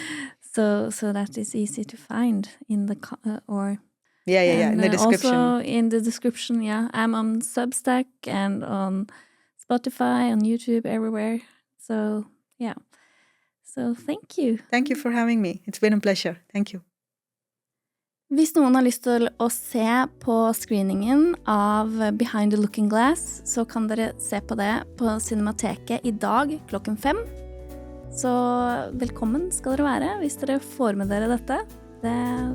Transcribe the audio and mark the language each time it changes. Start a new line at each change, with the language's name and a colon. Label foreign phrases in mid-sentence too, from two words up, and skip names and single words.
English: So that is easy to find in the in the description. Also in the description, I'm on Substack and on Spotify, on YouTube, everywhere. So thank you. Thank you for having me. It's been a pleasure. Thank you.
Norwegian: Hvis noen har lyst til å se på screeningen av Behind the Looking Glass, så kan dere se på det på Cinemateket i dag 5:00. Så velkommen skal dere være hvis dere får med dere dette.